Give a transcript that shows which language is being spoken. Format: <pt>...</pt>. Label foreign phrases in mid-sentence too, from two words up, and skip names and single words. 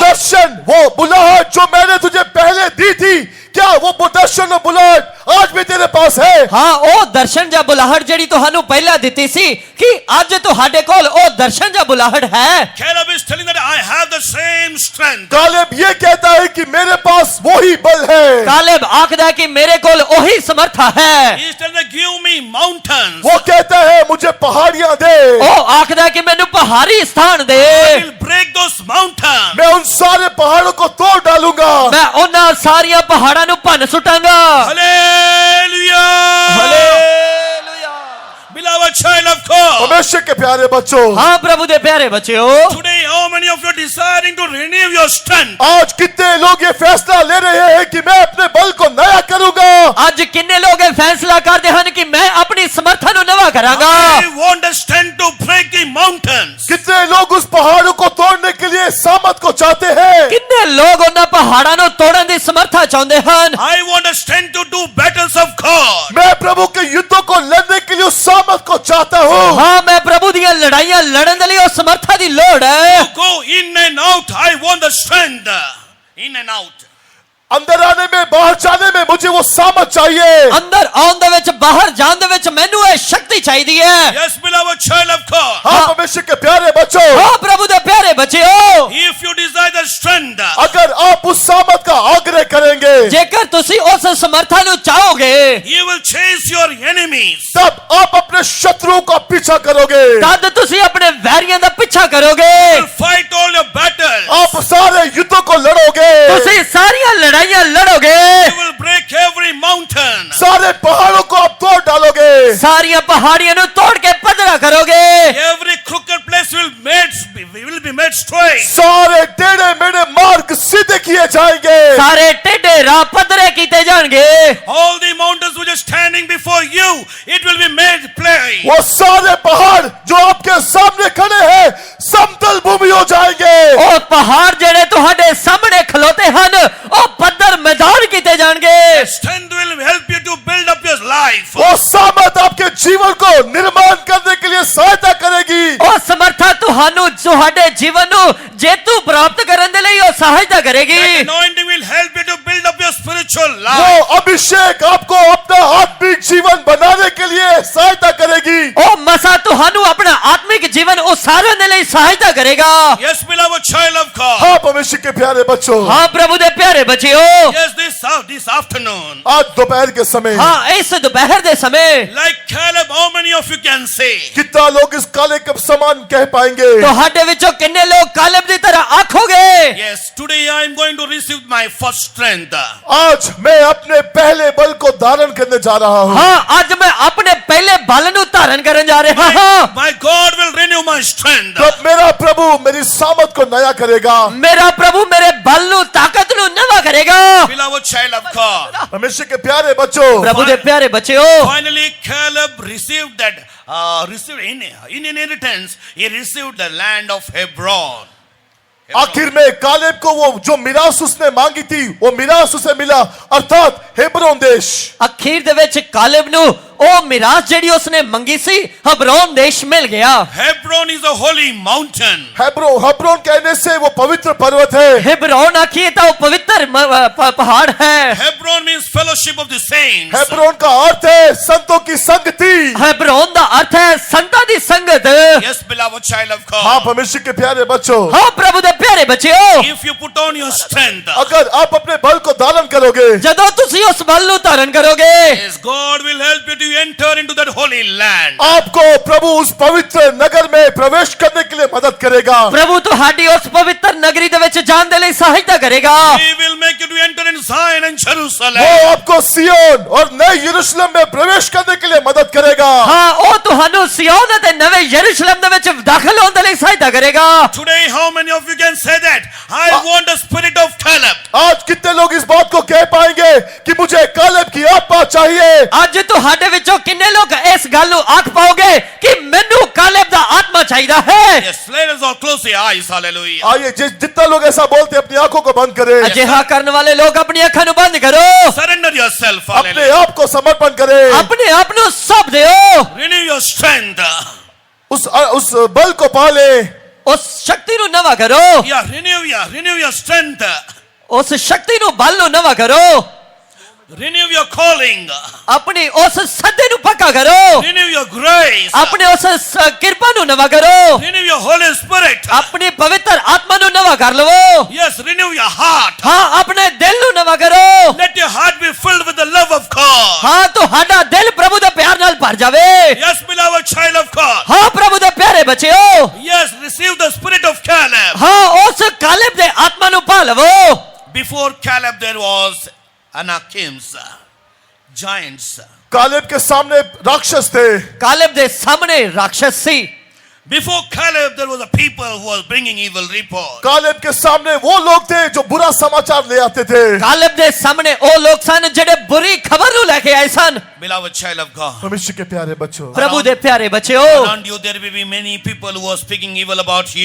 <hi>दर्शन वो बुलाहट जो मैंने तुझे पहले दी थी क्या वो दर्शन और बुलाहट आज भी तेरे पास है?</hi> <pa>ਹਾਂ ਉਹ ਦਰਸ਼ਨ ਜਾਂ ਬੁਲਾਹਟ ਜਿਹੜੀ ਤੁਹਾਨੂੰ ਪਹਿਲਾਂ ਦਿੱਤੀ ਸੀ ਕਿ ਅੱਜ ਤੁਹਾਡੇ ਕੋਲ ਉਹ ਦਰਸ਼ਨ ਜਾਂ ਬੁਲਾਹਟ ਹੈ।</pa> <en>Caleb is telling that I have the same strength.</en> <hi>कालेब ये कहता है कि मेरे पास वही बल है।</hi> <pa>ਕਾਲੇਬ ਆਖਦਾ ਹੈ ਕਿ ਮੇਰੇ ਕੋਲ ਉਹੀ ਸਮਰਥਾ ਹੈ।</pa> <en>He is telling that give me mountains.</en> <hi>वो कहता है मुझे पहाड़ियां दे।</hi> <pa>ਉਹ ਆਖਦਾ ਹੈ ਕਿ ਮੈਨੂੰ ਪਹਾੜੀ ਸਥਾਨ ਦੇ।</pa> <en>I will break those mountains.</en> <hi>मैं उन सारे पहाड़ों को तोड़ डालूंगा।</hi> <pa>ਮੈਂ ਉਹਨਾਂ ਸਾਰੀਆਂ ਪਹਾੜਾਂ ਨੂੰ ਭੰਨ ਸੁੱਟਾਂਗਾ।</pa> <en>Hallelujah.</en> <pa>ਹਾਲੇਲੂਇਆ।</pa> <en>Beloved child of God.</en> <hi>परमेश्वर के प्यारे बच्चों,</hi> <pa>ਹਾਂ ਪ੍ਰਭੂ ਦੇ ਪਿਆਰੇ ਬੱਚਿਓ,</pa> <en>Today, how many of you are desiring to renew your strength?</en> <hi>आज कितने लोग ये फैसला ले रहे हैं कि मैं अपने बल को नया करूंगा?</hi> <pa>ਅੱਜ ਕਿੰਨੇ ਲੋਕ ਇਹ ਫੈਸਲਾ ਕਰਦੇ ਹਨ ਕਿ ਮੈਂ ਆਪਣੀ ਸਮਰੱਥਾ ਨੂੰ ਨਵਾਂ ਕਰਾਂਗਾ।</pa> <en>I want the strength to break the mountains.</en> <hi>कितने लोग उस पहाड़ों को तोड़ने के लिए सामत को चाहते हैं?</hi> <pa>ਕਿੰਨੇ ਲੋਕ ਉਹਨਾਂ ਪਹਾੜਾਂ ਨੂੰ ਤੋੜਨ ਦੀ ਸਮਰੱਥਾ ਚਾਹੁੰਦੇ ਹਨ।</pa> <en>I want the strength to do battles of God.</en> <hi>मैं प्रभु के युद्धों को लड़ने के लिए उस सामत को चाहता हूँ।</hi> <pa>ਹਾਂ ਮੈਂ ਪ੍ਰਭੂ ਦੀਆਂ ਲੜਾਈਆਂ ਲੜਨ ਦੇ ਲਈ ਉਹ ਸਮਰੱਥਾ ਦੀ ਲੋੜ ਹੈ।</pa> <en>To go in and out, I want the strength. In and out.</en> <hi>अंदर आने में बाहर जाने में मुझे वो सामत चाहिए।</hi> <pa>ਅੰਦਰ ਆਉਣ ਦੇ ਵਿੱਚ ਬਾਹਰ ਜਾਣ ਦੇ ਵਿੱਚ ਮੈਨੂੰ ਇਹ ਸ਼ਕਤੀ ਚਾਹੀਦੀ ਹੈ।</pa> <en>Yes, beloved child of God.</en> <hi>हाँ परमेश्वर के प्यारे बच्चों,</hi> <pa>ਹਾਂ ਪ੍ਰਭੂ ਦੇ ਪਿਆਰੇ ਬੱਚਿਓ,</pa> <en>If you desire the strength,</en> <hi>अगर आप उस सामत का आग्रह करेंगे</hi> <pa>ਜੇਕਰ ਤੁਸੀਂ ਉਸ ਸਮਰੱਥਾ ਨੂੰ ਚਾਹੋਗੇ</pa> <en>you will chase your enemies.</en> <hi>तब आप अपने शत्रुओं का पीछा करोगे।</hi> <pa>ਤਦ ਤੁਸੀਂ ਆਪਣੇ ਵੈਰੀਆਂ ਦਾ ਪਿੱਛਾ ਕਰੋਗੇ।</pa> <en>You will fight all your battles.</en> <hi>आप सारे युद्धों को लड़ोगे।</hi> <pa>ਤੁਸੀਂ ਸਾਰੀਆਂ ਲੜਾਈਆਂ ਲੜੋਗੇ।</pa> <en>You will break every mountain.</en> <hi>सारे पहाड़ों को आप तोड़ डालोगे।</hi> <pa>ਸਾਰੀਆਂ ਪਹਾੜੀਆਂ ਨੂੰ ਤੋੜ ਕੇ ਪੱਧਰਾ ਕਰੋਗੇ।</pa> <en>Every crooked place will be made straight.</en> <hi>सारे टेढ़े मेढ़े मार्ग सीधे किए जाएंगे।</hi> <pa>ਸਾਰੇ ਟੇਢੇ ਰਾਹ ਪੱਧਰੇ ਕੀਤੇ ਜਾਣਗੇ।</pa> <en>All the mountains which are standing before you, it will be made plain.</en> <hi>वो सारे पहाड़ जो आपके सामने खड़े हैं समतल भूमि हो जाएंगे।</hi> <pa>ਉਹ ਪਹਾੜ ਜਿਹੜੇ ਤੁਹਾਡੇ ਸਾਹਮਣੇ ਖਲੋਤੇ ਹਨ ਉਹ ਪੱਧਰ ਮੈਦਾਨ ਕੀਤੇ ਜਾਣਗੇ।</pa> <en>Strength will help you to build up your life.</en> <hi>वो सामत आपके जीवन को निर्माण करने के लिए सहायता करेगी।</hi> <pa>ਉਹ ਸਮਰੱਥਾ ਤੁਹਾਨੂੰ ਤੁਹਾਡੇ ਜੀਵਨ ਨੂੰ ਜੇਤੂ ਪ੍ਰਾਪਤ ਕਰਨ ਦੇ ਲਈ ਉਹ ਸਹਾਇਤਾ ਕਰੇਗੀ।</pa> <en>That anointing will help you to build up your spiritual</en> <hi>वो</hi> <en>life.</en> <hi>अभिषेक आपको अपना आत्मिक जीवन बनाने के लिए सहायता करेगी।</hi> <pa>ਉਹ ਮਸਾ ਤੁਹਾਨੂੰ ਆਪਣਾ ਆਤਮਿਕ ਜੀਵਨ ਉਸਾਰਨ ਦੇ ਲਈ ਸਹਾਇਤਾ ਕਰੇਗਾ।</pa> <en>Yes, beloved child of God.</en> <hi>हाँ परमेश्वर के प्यारे बच्चों,</hi> <pa>ਹਾਂ ਪ੍ਰਭੂ ਦੇ ਪਿਆਰੇ ਬੱਚਿਓ,</pa> <en>Yes, this afternoon,</en> <hi>आज दोपहर के समय</hi> <pa>ਹਾਂ ਇਸ ਦੁਪਹਿਰ ਦੇ ਸਮੇਂ</pa> <en>like Caleb, how many of you can say,</en> <hi>कितना लोग इस काले के समान कह पाएंगे?</hi> <pa>ਤੁਹਾਡੇ ਵਿੱਚੋਂ ਕਿੰਨੇ ਲੋਕ ਕਾਲਬ ਦੀ ਤਰ੍ਹਾਂ ਆਖੋਗੇ?</pa> <en>yes, today I am going to receive my first strength.</en> <hi>आज मैं अपने पहले बल को धारण करने जा रहा हूँ।</hi> <pa>ਹਾਂ ਅੱਜ ਮੈਂ ਆਪਣੇ ਪਹਿਲੇ ਬਲ ਨੂੰ ਧਾਰਨ ਕਰਨ ਜਾ ਰਿਹਾ ਹਾਂ।</pa> <en>My God will renew my strength.</en> <hi>तब मेरा प्रभु मेरी सामर्थ को नया करेगा।</hi> <pa>ਮੇਰਾ ਪ੍ਰਭੂ ਮੇਰੇ ਬਲ ਨੂੰ ਤਾਕਤ ਨੂੰ ਨਵਾਂ ਕਰੇਗਾ।</pa> <en>Beloved child of God.</en> <hi>परमेश्वर के प्यारे बच्चों,</hi> <pa>ਪ੍ਰਭੂ ਦੇ ਪਿਆਰੇ ਬੱਚਿਓ,</pa> <en>Finally, Caleb received that, in inheritance, he received the land of Hebron.</en> <hi>आखिर में कालेब को वो जो मिरास उसने मांगी थी वो मिरास उसे मिला, अर्थात हेब्रोन देश।</hi> <pa>ਅਖੀਰ ਦੇ ਵਿੱਚ ਕਾਲਬ ਨੂੰ ਉਹ ਮਿਰਾਸ ਜਿਹੜੀ ਉਸਨੇ ਮੰਗੀ ਸੀ ਹਬਰੋਨ ਦੇਸ਼ ਮਿਲ ਗਿਆ।</pa> <en>Hebron is a holy mountain.</en> <hi>हेब्रोन कहने से वो पवित्र पर्वत है।</hi> <pa>ਹੇਬ੍ਰੋਨ ਆਖੀਏ ਤੋ ਪਵਿੱਤਰ ਪਹਾੜ ਹੈ।</pa> <en>Hebron means fellowship of the saints.</en> <hi>हेब्रोन का अर्थ है संतों की संगति।</hi> <pa>हेब्रोन</pa> <hi>का अर्थ है</hi> <pa>ਸੰਤਾਂ ਦੀ ਸੰਗਤ।</pa> <en>Yes, beloved child of God.</en> <hi>हाँ परमेश्वर के प्यारे बच्चों,</hi> <pa>ਹਾਂ ਪ੍ਰਭੂ ਦੇ ਪਿਆਰੇ ਬੱਚਿਓ,</pa> <en>If you put on your strength,</en> <hi>अगर आप अपने बल को धारण करोगे,</hi> <pa>ਜਦੋਂ ਤੁਸੀਂ ਉਸ ਬਲ ਨੂੰ ਧਾਰਨ ਕਰੋਗੇ,</pa> <en>yes, God will help you to enter into that holy land.</en> <hi>आपको प्रभु उस पवित्र नगर में प्रवेश करने के लिए मदद करेगा।</hi> <pa>ਪ੍ਰਭੂ ਤੁਹਾਡੀ ਉਸ ਪਵਿੱਤਰ ਨਗਰੀ ਦੇ ਵਿੱਚ ਜਾਣ ਦੇ ਲਈ ਸਹਾਇਤਾ ਕਰੇਗਾ।</pa> <en>He will make you to enter in Zion and Jerusalem.</en> <hi>वो आपको सियोन और नए यरूशलेम में प्रवेश करने के लिए मदद करेगा।</hi> <pa>ਹਾਂ ਓ ਤੁਹਾਨੂੰ ਸੀਯੋਨ ਅਤੇ ਨਵੇਂ ਯਰੂਸ਼ਲਮ ਦੇ ਵਿੱਚ ਦਾਖ਼ਲ ਹੋਣ ਦੇ ਲਈ ਸਹਾਇਤਾ ਕਰੇਗਾ।</pa> <en>Today, how many of you can say that? I want the spirit of Caleb.</en> <hi>आज कितने लोग इस बात को कह पाएंगे कि मुझे कालेब की आत्मा चाहिए?</hi> <pa>ਅੱਜ ਤੁਹਾਡੇ ਵਿੱਚੋਂ ਕਿੰਨੇ ਲੋਕ ਇਸ ਗੱਲ ਨੂੰ ਆਖ ਪਾਓਗੇ ਕਿ ਮੈਨੂੰ ਕਾਲਬ ਦਾ ਆਤਮਾ ਚਾਹੀਦਾ ਹੈ?</pa> <en>Yes, let us all close the eyes. Hallelujah.</en> <hi>आइए जितना लोग ऐसा बोलते हैं, अपनी आंखों को बंद करें,</hi> <pa>ਅਜਿਹਾ ਕਰਨ ਵਾਲੇ ਲੋਕ ਆਪਣੀ ਅੱਖਾਂ ਨੂੰ ਬੰਦ ਕਰੋ,</pa> <en>Surrender yourself.</en> <hi>अपने</hi> <en>Hallelujah.</en> <hi>आप को समर्पण करें,</hi> <pa>ਆਪਣੇ ਆਪ ਨੂੰ ਸੌਂਪ ਦਿਓ,</pa> <en>Renew your strength.</en> <hi>उस बल को पाले,</hi> <pa>ਉਸ ਸ਼ਕਤੀ ਨੂੰ ਨਵਾਂ ਕਰੋ,</pa> <en>Renew your strength.</en> <pa>ਉਸ ਸ਼ਕਤੀ ਨੂੰ ਬਲ ਨੂੰ ਨਵਾਂ ਕਰੋ,</pa> <en>Renew your calling.</en> <pa>ਆਪਣੀ ਉਸ ਸੱਦੇ ਨੂੰ ਪੱਕਾ ਕਰੋ,</pa> <en>Renew your grace.</en> <pa>ਆਪਣੇ ਉਸ ਕਿਰਪਾ ਨੂੰ ਨਵਾਂ ਕਰੋ,</pa> <en>Renew your Holy Spirit.</en> <pa>ਆਪਣੀ ਪਵਿੱਤਰ ਆਤਮਾ ਨੂੰ ਨਵਾਂ ਕਰ ਲਵੋ,</pa> <en>Yes, renew your heart.</en> <pa>ਹਾਂ ਆਪਣੇ ਦਿਲ ਨੂੰ ਨਵਾਂ ਕਰੋ,</pa> <en>Let your heart be filled with the love of God.</en> <pa>ਹਾਂ ਤੁਹਾਡਾ ਦਿਲ ਪ੍ਰਭੂ ਦੇ ਪਿਆਰ ਨਾਲ ਭਰ ਜਾਵੇ।</pa> <en>Yes, beloved child of God.</en> <pa>ਹਾਂ ਪ੍ਰਭੂ ਦੇ ਪਿਆਰੇ ਬੱਚਿਓ,</pa> <en>Yes, receive the spirit of Caleb.</en> <pa>ਹਾਂ ਉਸ ਕਾਲਬ ਦੇ ਆਤਮਾ ਨੂੰ ਪਾ ਲਵੋ।</pa> <en>Before Caleb, there was Anakims, giants.</en> <hi>कालेब के सामने राक्षस थे।</hi> <pa>ਕਾਲਬ ਦੇ ਸਾਹਮਣੇ ਰਾਖਸ਼ ਸੀ।</pa> <en>Before Caleb, there was a people who was bringing evil report.</en> <hi>कालेब के सामने वो लोग थे जो बुरा समाचार ले आते थे।</hi> <pa>ਕਾਲਬ ਦੇ ਸਾਹਮਣੇ ਉਹ ਲੋਕ ਸਨ ਜਿਹੜੇ ਬੁਰੀ ਖਬਰ ਨੂੰ ਲੈ ਕੇ ਆਏ ਸਨ।</pa> <en>Beloved child of God.</en> <hi>परमेश्वर के प्यारे बच्चों,</hi> <pa>ਪ੍ਰਭੂ ਦੇ ਪਿਆਰੇ ਬੱਚਿਓ,</pa> <en>Around you, there will be many people who are speaking evil about you.</en>